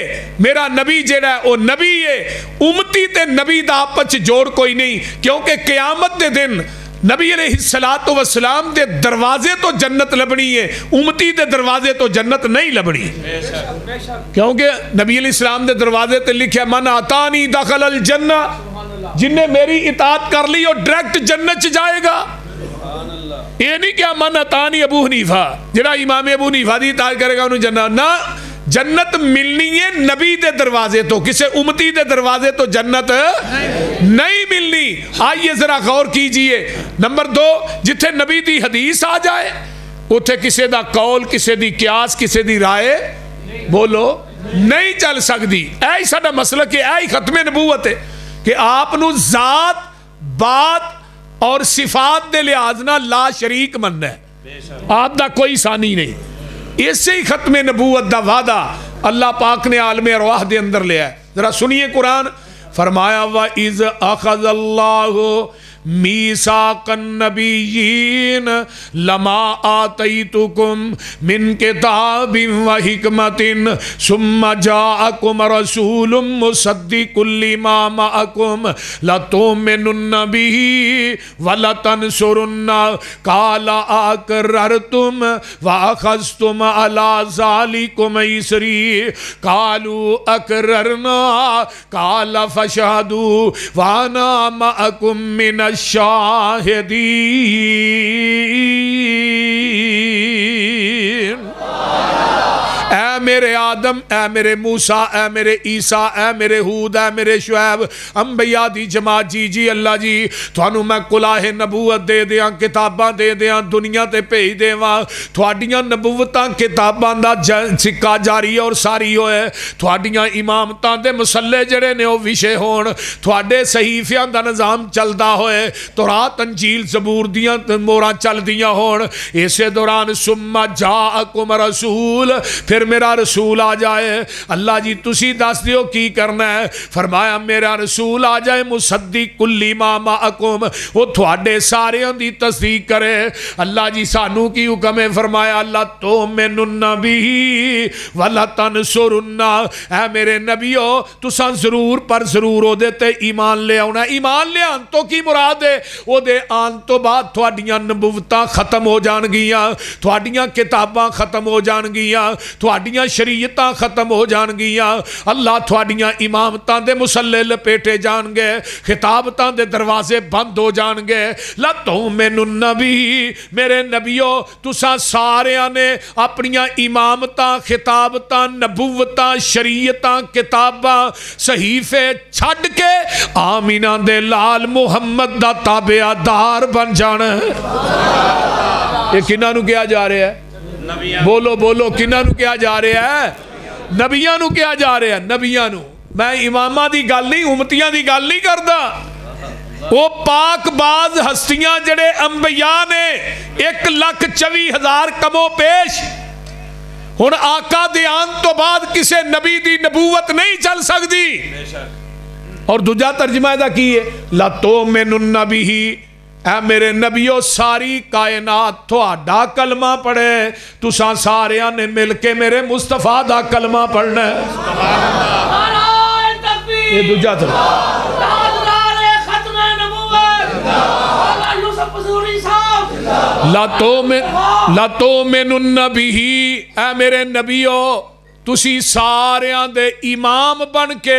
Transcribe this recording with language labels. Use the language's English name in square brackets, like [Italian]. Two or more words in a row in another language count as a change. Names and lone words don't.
[Punjabi] میرا نبی جیڑا ہے وہ نبی ہے. امتی تے نبی دا آپس جوڑ کوئی نہیں، کیونکہ قیامت دے دن نبی [Arabic] علیہ السلام [Punjabi] دے دروازے تو جنت لبنی ہے، امتی دے دروازے تو جنت نہیں لبنی. کیونکہ نبی [Arabic] علیہ السلام [Punjabi] دے دروازے تے لکھیا [Arabic] من آتانی دخل الجنہ، [Urdu] جن نے میری اطاعت کر لی اور ڈائریکٹ جنت جائے گا. [Punjabi] یہ نہیں کیا [Arabic] من آتانی [Punjabi] ابو حنیفہ جڑا امام ابو حنیفہ دی اطاعت کرے گا انہوں جنت نہ. جنت ملنی ہے نبی دے دروازے تو، کسے امتی دے دروازے تو جنت نہیں ملنی. [Urdu] آئیے ذرا غور کیجئے. [Punjabi] نمبر 2، جتھے نبی دی حدیث آ جائے اتھے کسے دا قول، کسے دی قیاس، کسے دی رائے بولو نہیں چل سکتی. ایہی ساڈا مسلک ہے، ایہی ختم نبوت ہے کہ آپ نو ذات، بات اور صفات دے لحاظ نہ [Arabic] لا شریک [Punjabi] مننا ہے. آپ دا کوئی ثانی نہیں. اس سے ہی ختم نبوت دا وعدہ اللہ پاک نے عالم ارواح دے اندر لیا ہے. [Urdu] ذرا سنیے قرآن. [Arabic] فرمایا وَإِذْ أَخَذَ اللَّهُ مِيثَاقَ النَّبِيِّينَ لَمَا آتَيْتُكُم مِّن كِتَابٍ وَحِكْمَةٍ ثُمَّ جَاءَكُمْ رَسُولٌ مُصَدِّقٌ لِّمَا مَعَكُمْ لَتُؤْمِنُنَّ بِهِ وَلَتَنصُرُنَّهُ قَالَ أَقْرَرْتُمْ وَأَخَذْتُمْ عَلَىٰ ذَلِكُمْ إِصْرِي قَالُوا أَقْرَرْنَا قَالَ فَاشْهَدُوا وَأَنَا مَعَكُمْ مِنَ الشاہدین. [Punjabi] اے میرے آدم، اے میرے موسیٰ، اے میرے عیسیٰ، اے میرے ہود، اے میرے شعیب، انبیاء دی جماعت، جی اللہ جی تھانوں میں کلاہ نبوت دے دیاں، کتاباں دے دیاں، دنیا تے بھیج دیواں. تھوڑیاں نبوتاں کتاباں دا سکہ جاری اور ساری ہوئے. تھوڑیاں امامتاں دے مسلے جڑے نے وہ وشے ہون. تھوڑے صحیفیاں دا نظام چلدا ہوئے. تورات انجیل زبور دیاں موراں چل دیاں ہون. اسے دوران [Arabic] ثم جاءکم رسول، [Punjabi] پھر میرا رسول آ جائے اللہ جی تسی دس دیو کی کرنا ہے فرمایا میرا رسول آ جائے [Arabic] مصدق لما معکم [Punjabi] وہ تھوڑے سارے دی تصدیق کرے اللہ جی سانو کی حکم ہے فرمایا اللہ [Arabic] تؤمنون بھی ولا تنصرن [Punjabi] اے میرے نبیو تساں ضرور پر ضرور او دے تے ایمان لے آنا ایمان لے آن تو کی مراد ہے او دے آن تو بعد تھوڑیاں نبوتاں ختم ہو جان گیاں تھوڑیاں کتاباں ختم ہو جان گیاں تھوڑیاں شریعتاں ختم ہو جان گیاں اللہ تھوڑیاں امامتاں دے مسلے لپیٹے جان گے خطابتاں دے دروازے بند ہو جان گے [Arabic] لا تؤمنون [Punjabi] بھی میرے نبیو تساں ساریاں نے اپنیاں امامتاں خطابتاں نبوتاں شریعتاں کتاباں صحیفے چھڈ کے آمینہ دے لال محمد دا تابعہ دار بن جانا ہے یہ کنہاں نو کیا جا رہا ہے بولو بولو کنہاں نو کیا جا رہا ہے نبیاں نو کیا جا رہا ہے نبیاں نو میں امامہ دی گل نہیں امتیاں دی گل نہیں کردا وہ پاک باز ہستیاں جڑے انبیاء نے 1,24,000 کمو پیش ہن آقا دیان تو بعد کسے نبی دی نبوت نہیں چل سکتی اور دوجا ترجمہ دا کی ہے [Arabic] لا تؤمنون به [Punjabi] اے میرے نبیو ساری کائنات تھوڑا کلمہ پڑھے تساں ساریاں نے مل کے میرے مصطفیٰ دا کلمہ پڑھنا ہے یہ دوجا ترجمہ [Arabic] لا تؤمنون به [Punjabi] اے میرے نبیو تسی ساریاں دے امام بن کے